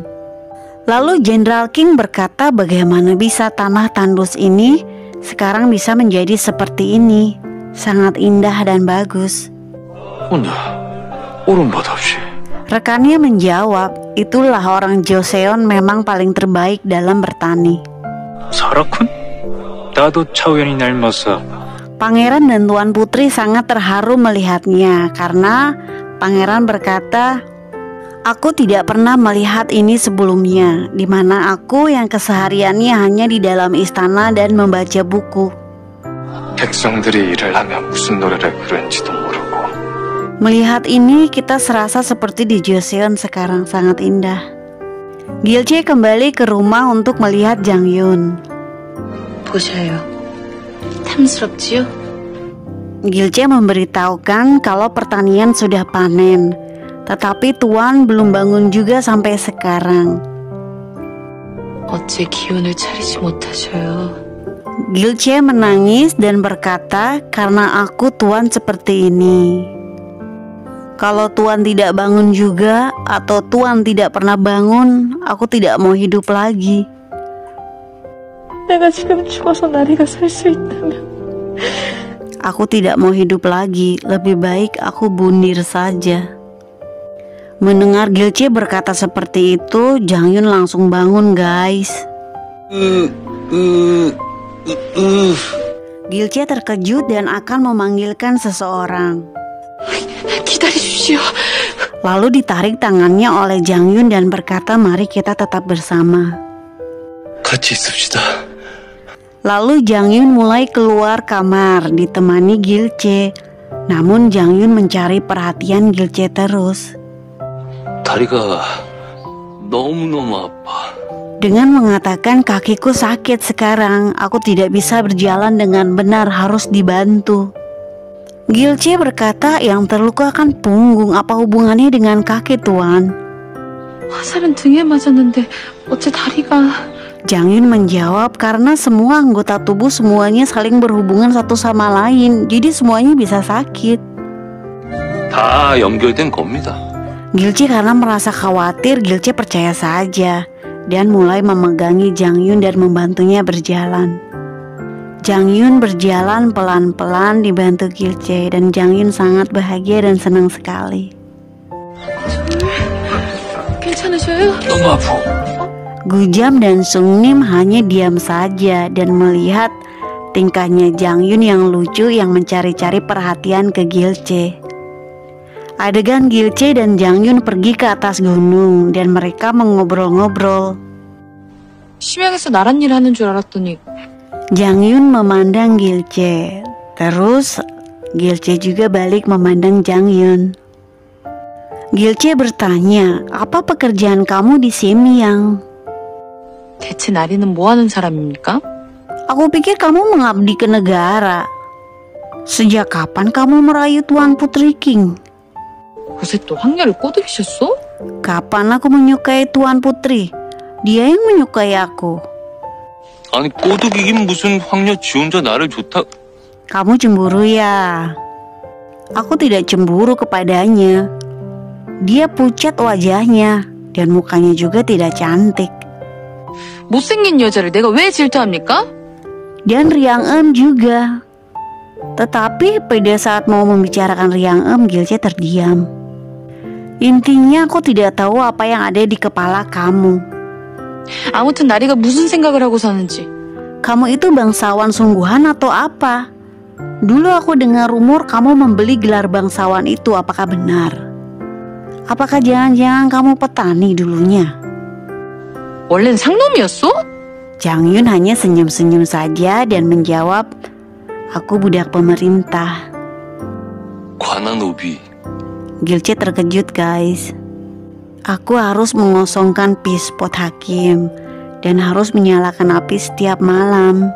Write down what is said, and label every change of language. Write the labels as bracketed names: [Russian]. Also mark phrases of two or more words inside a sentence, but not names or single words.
[Indonesian] Lalu Jenderal King berkata, bagaimana bisa tanah tandus ini sekarang bisa menjadi seperti ini? Sangat indah dan bagus. Rekannya menjawab, itulah orang Joseon memang paling terbaik dalam bertani. [Korean] 사라쿤? 나도 차우연이 닮았어. [Indonesian] Pangeran dan Tuan Putri sangat terharu melihatnya karena pangeran berkata, aku tidak pernah melihat ini sebelumnya, di mana aku yang kesehariannya hanya di dalam istana dan membaca buku. [Korean] 백성들이 일을 하면 무슨 노래를 부르는지도 모르고. [Indonesian] Melihat ini kita serasa seperti di Joseon sekarang, sangat indah. Gilche kembali ke rumah untuk melihat Jangyun. [Korean] 보셔요. 탐스럽지요? [Indonesian] Gilche memberitahukan kalau pertanian sudah panen, tetapi Tuan belum bangun juga sampai sekarang. [Korean] 어째 기운을 차리지 못하셔요. [Indonesian] Gilce menangis dan berkata, "Karena aku Tuan seperti ini. Kalau Tuan tidak bangun juga, atau Tuan tidak pernah bangun, aku tidak mau hidup lagi." [Korean] 내가 지금 죽어서 나리가 살 수 있다면 [Indonesian] Aku tidak mau hidup lagi, lebih baik aku bundir saja. Mendengar Gilce berkata seperti itu, Jangyun langsung bangun, guys. Gilce terkejut dan akan memanggilkan seseorang. [Korean] 기다려주시오. [Indonesian] Lalu ditarik tangannya oleh Jangyun dan berkata, "Mari kita tetap bersama." [Korean] 같이 있읍시다. [Indonesian] Lalu Jangyun mulai keluar kamar ditemani Gilce. Namun Jangyun mencari perhatian Gilce terus. [Korean] 다리가 너무너무 아파. [Indonesian] Dengan mengatakan, "Kakiku sakit sekarang, aku tidak bisa berjalan dengan benar, harus dibantu." Gilce berkata, "Yang terluka kan punggung, apa hubungannya dengan kaki, Tuan?" [Korean] 화살은 등에 맞았는데 어째 다리가... [Indonesian] Jangyun menjawab, "Karena semua anggota tubuh semuanya saling berhubungan satu sama lain, jadi semuanya bisa sakit." [Korean] 다 연결된 겁니다. [Indonesian] Gilce karena merasa khawatir, Gilce percaya saja dan mulai memegangi Jangyun dan membantunya berjalan. Jangyun berjalan pelan-pelan dibantu Gilce dan Jangyun sangat bahagia dan senang sekali. [Korean] 괜찮으셔요? 너무 아파. [Indonesian] Gujam dan Sungnim hanya diam saja dan melihat tingkahnya Jangyun yang lucu yang mencari-cari perhatian ke Gilce. Adegan Gilce dan Jangyun pergi ke atas gunung dan mereka mengobrol-ngobrol. [Korean] 심양에서 나란 일 하는 줄 알았더니 [Indonesian] Jangyun memandang Gilce, terus Gilce juga balik memandang Jangyun. Gilce bertanya, "Apa pekerjaan kamu di Semyang?" [Korean] 대체 나리는 뭐 하는 사람입니까? [Indonesian] "Aku pikir kamu mengabdi ke negara. Sejak kapan kamu merayu Tuan Putri King?" [Korean] 요새 또 황녀를 꼬드기셨어? [Indonesian] "Kapan aku menyukai Tuan Putri? Dia yang menyukai aku." [Korean] 아니 꼬드기긴 무슨 황녀 지 혼자 나를 좋다. [Indonesian] "Kamu cemburu ya?" "Aku tidak cemburu kepadanya. Dia pucat wajahnya dan mukanya juga tidak cantik. [Korean] 못생긴 여자를 내가 왜 질투합니까? [Indonesian] Dan Riang Em juga." Tetapi pada saat mau membicarakan Riang Em, Gilce terdiam. "Intinya aku tidak tahu apa yang ada di kepala kamu. [Korean] 아무튼 나리가 무슨 생각을 하고 사는지 [Indonesian] Kamu itu bangsawan sungguhan atau apa? Dulu aku dengar rumor kamu membeli gelar bangsawan itu, apakah benar? Apakah jangan-jangan kamu petani dulunya?" [Korean] 원래는 상놈이었어? [Indonesian] Jangyun hanya senyum-senyum saja dan menjawab, "Aku budak pemerintah." [Korean] 관아노비. [Indonesian] Gilce terkejut, guys. "Aku harus mengosongkan pispot hakim dan harus menyalakan api setiap malam.